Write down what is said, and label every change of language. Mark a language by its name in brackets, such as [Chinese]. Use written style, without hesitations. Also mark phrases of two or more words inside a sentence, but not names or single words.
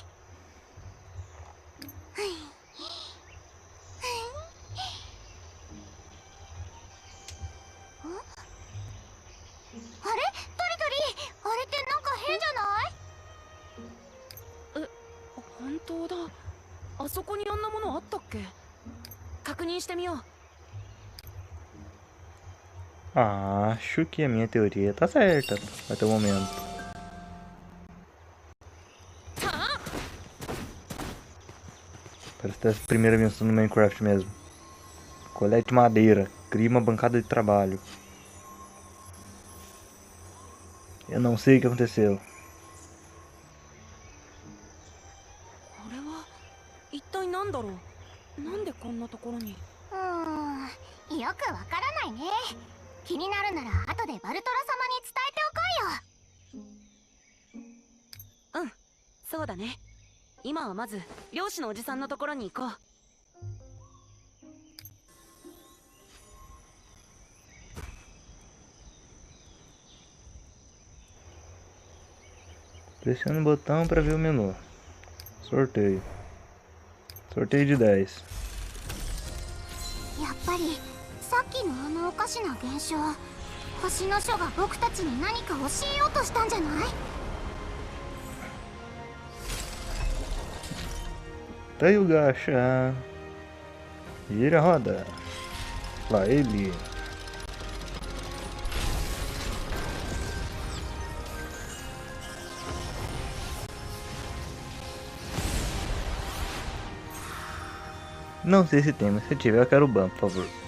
[Japanese] あれトリトリ、あれってなんか変じゃない？本当だ、あそこにあんなものあったっけ？確認してみよう。 [Portuguese] Acho que a minha teoria tá certa até o momento. Parece a primeira menção no Minecraft mesmo. Colete madeira, cria uma bancada de trabalho. Eu não sei o que aconteceu. [Japanese] これは一体何だろう。なんでこんなところに。よくわからないね。気になるなら後でバルトラ様に伝えておこうよ。うん、そうだね。今はまず漁師のおじさんのところに行こう。 [Portuguese] Pressione o botão para ver o menu. Sorteio. Sorteio de 10. [Japanese] やっぱりさっきのあのおかしな現象、星の書が僕たちに何か教えようとしたんじゃない？ [Portuguese] Tá aí o gacha. Gira a roda. Lá ele. Não sei se tem, mas se tiver eu quero o ban, por favor.